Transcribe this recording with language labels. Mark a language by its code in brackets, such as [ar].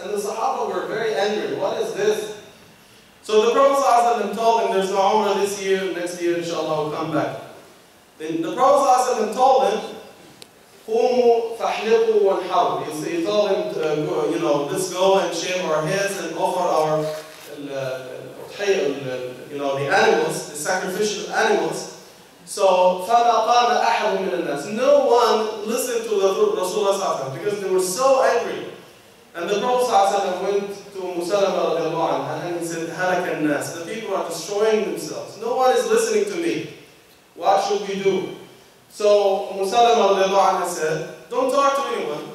[en] And the Sahaba were very angry. What is this? So the Prophet ﷺ told them, there's no Umrah this year, next year inshallah we'll come back. Then the Prophet ﷺ told them, [ar] قُومُوا فَاحْلِقُوا وَانْحَرُوا. [en] He told them, let's go and shave our heads and offer our, the animals, the sacrificial animals. [ar] So, فَمَا قَامَ أَحَدٌ مِنَ النَّاسِ. [en] No one listened to the Rasulullah because they were so angry. And the Prophet went to Mustafa and he said, [ar] هَلَكَ النَّاسِ. [en] The people are destroying themselves. No one is listening to me. What should we do? So Mustafa said, don't talk to anyone.